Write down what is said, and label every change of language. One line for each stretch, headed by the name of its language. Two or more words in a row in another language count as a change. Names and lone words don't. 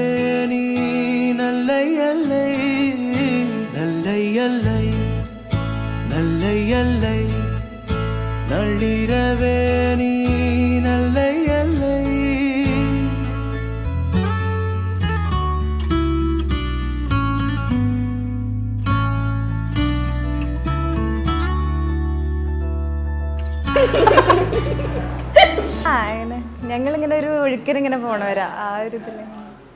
Tamil: நீ நல்லை அல்லை நல்லை அல்லை நல்லை அல்லை நள்ளிரவே நீ நல்லை அல்லை.
Malayalam: അങ്ങനെ ഞങ്ങളിങ്ങനെ ഒരു ഒഴുക്കിനിങ്ങനെ പോണവരാ, ആ ഒരു ഇതില്.